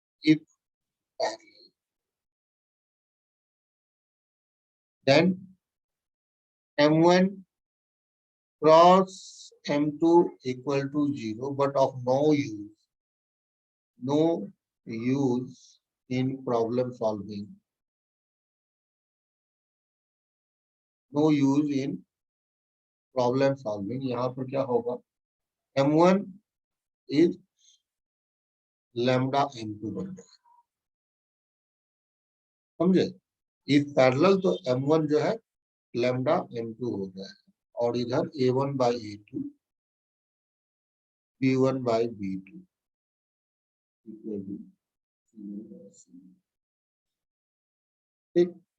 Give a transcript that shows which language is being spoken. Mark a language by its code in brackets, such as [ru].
[en] If parallel, then m1 cross m2 equal to 0, but of no use in problem solving. No use in problem solving. [hi] यहाँ पर क्या होगा, m1 is lambda m2 बन जाएगा, समझे। [en] if parallel [hi] तो m1 जो है lambda m2 हो जाएगा, और इधर a1 by a2 b1 by b2 equal to c1 by c2. ठीक,